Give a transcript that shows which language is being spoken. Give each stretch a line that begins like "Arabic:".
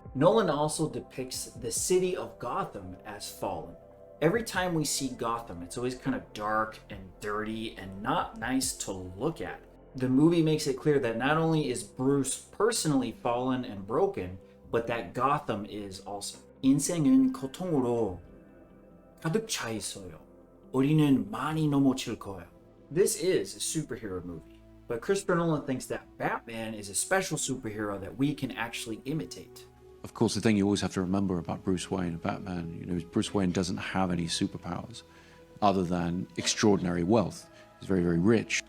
English: Nolan also depicts the city of Gotham as fallen. Every time we see Gotham, it's always kind of dark and dirty and not nice to look at. The movie makes it clear that not only is Bruce personally fallen and broken, but that Gotham is also.
Korean: 인생은 고통으로 가득 차 있어요. 우리는 많이 넘어질 거예요.
English: This is a superhero movie, but Christopher Nolan thinks that Batman is a special superhero that we can actually imitate. Of course, the thing you always have to remember about Bruce Wayne and Batman, is Bruce Wayne doesn't have any superpowers other than extraordinary wealth. He's very, very rich.